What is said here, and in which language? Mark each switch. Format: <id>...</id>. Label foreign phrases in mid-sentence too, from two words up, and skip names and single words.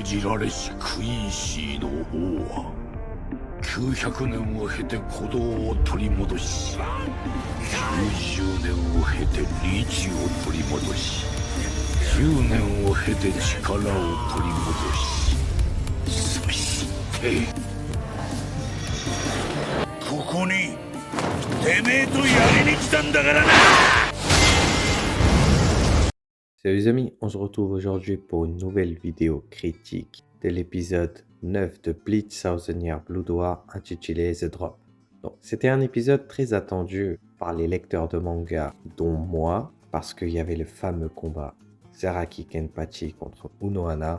<ja>じられしクイーシーの王は900年を経て鼓動を取り戻し90年を経て理智を取り戻し10年を経て力を取り戻しそしてここにてめえとやりに来たんだからな。</ja> <fr>Salut les amis, on se retrouve aujourd'hui pour une nouvelle vidéo critique de l'épisode 9 de Bleach Thousand Year Blood War intitulé The Drop. Donc, c'était un épisode très attendu par les lecteurs de manga, dont moi, parce qu'il y avait le fameux combat Zaraki Kenpachi contre Unohana.</fr>